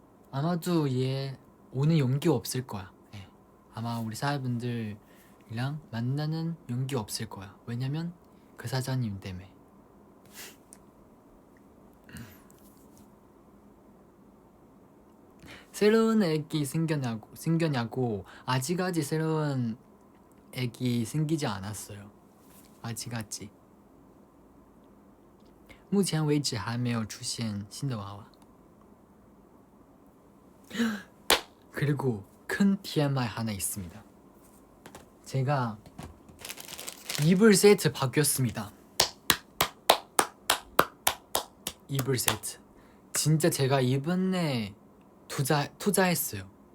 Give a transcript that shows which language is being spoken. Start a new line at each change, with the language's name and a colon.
Korean: 아마도 얘 오늘 용기 없을 거야. 아마 우리 사회분들이랑 만나는 용기 없을 거야. 왜냐면 그 사장님 때문에. 새로운 애기 생겨냐고 아직까지 새로운 애기 생기지 않았어요. 아직까지
Chinese: 目前为止还没有出现新的娃娃.
Korean: 그리고 큰 TMI 하나 있습니다. 제가 이불 세트 바뀌었습니다. 이불 세트 진짜 제가 이번에 투자했어요.